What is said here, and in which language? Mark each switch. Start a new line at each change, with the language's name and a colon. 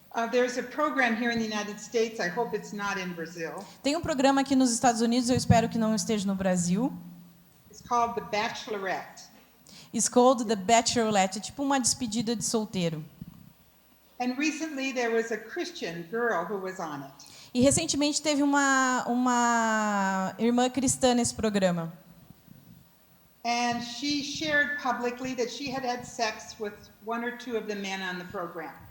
English: There's a program here in the United States. I hope it's not in Brazil.
Portuguese: Tem um programa aqui nos Estados Unidos, eu espero que não esteja no Brasil.
English: It's called The Bachelorette. It's called The Bachelorette,
Portuguese: é tipo uma despedida de solteiro.
English: And recently there was a Christian girl who was on it.
Portuguese: E recentemente teve uma irmã cristã nesse programa.
English: And she shared publicly that she had had sex with one or two of the men on the program.